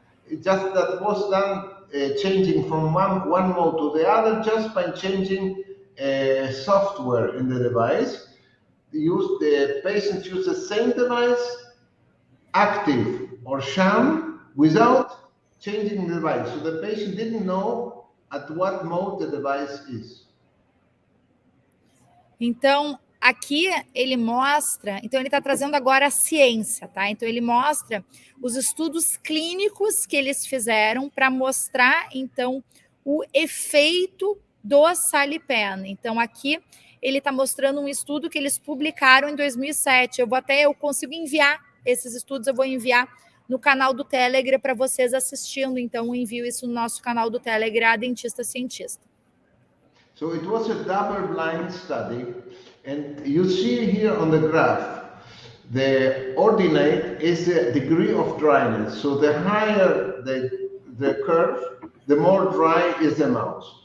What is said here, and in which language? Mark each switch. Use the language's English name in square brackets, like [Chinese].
[English] It just that was done changing from one mode to the other just by changing software in the device. The patient used the same device, active or sham, without changing the device. So the patient didn't know at what mode the device is. [Portuguese] Então, aqui ele mostra, então ele está trazendo agora a ciência, tá? Então ele mostra os estudos clínicos que eles fizeram para mostrar, então, o efeito do SaliPen. Então, aqui ele está mostrando um estudo que eles publicaram em 2007. Eu consigo enviar esses estudos, eu vou enviar no canal do Telegram para vocês assistindo. Então, eu envio isso no nosso canal do Telegram, Dentista Cientista. [English] So it was a double-blind study, and you see here on the graph, the ordinate is the degree of dryness. So the higher the curve, the more dry is the mouse.